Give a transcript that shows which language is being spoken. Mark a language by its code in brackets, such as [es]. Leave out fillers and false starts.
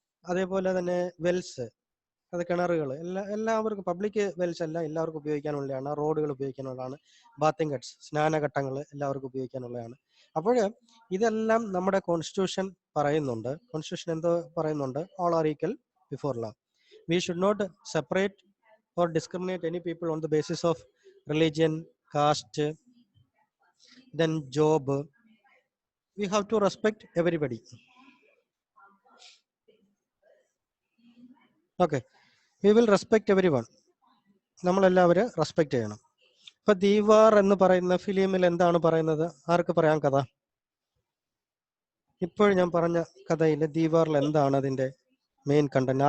[ml] അതേപോലെ തന്നെ വെൽസ്, അത് കിണറുകൾ എല്ലാവർക്കും പബ്ലിക് വെൽസ് എല്ലാം എല്ലാവർക്കും ഉപയോഗിക്കാനുള്ളതാണ്. റോഡുകൾ ഉപയോഗിക്കാനുള്ളതാണ്. ബാത്തിങ് ഹട്ട്സ്, സ്നാനഘട്ടങ്ങൾ എല്ലാവർക്കും ഉപയോഗിക്കാനുള്ളതാണ്. അപ്പോൾ ഇതെല്ലാം നമ്മുടെ കോൺസ്റ്റിറ്റ്യൂഷൻ പറയുന്നുണ്ട്. കോൺസ്റ്റിറ്റ്യൂഷൻ എന്തോ പറയുന്നുണ്ട്? [en] All are equal before law. We should not separate or discriminate any people on the basis of religion, caste, then job. We have to respect everybody. Okay, we will respect everyone. [ml] നമ്മളെല്ലാവരും respect ചെയ്യണം. ഇപ്പൊ ദീവാർ എന്ന് പറയുന്ന ഫിലിമിൽ എന്താണ് പറയുന്നത്? ആർക്ക് പറയാൻ കഥ? ഇപ്പോൾ ഞാൻ പറഞ്ഞ കഥയിൽ ദീവാറിൽ എന്താണ് അതിന്റെ മെയിൻ കണ്ടന്റ്?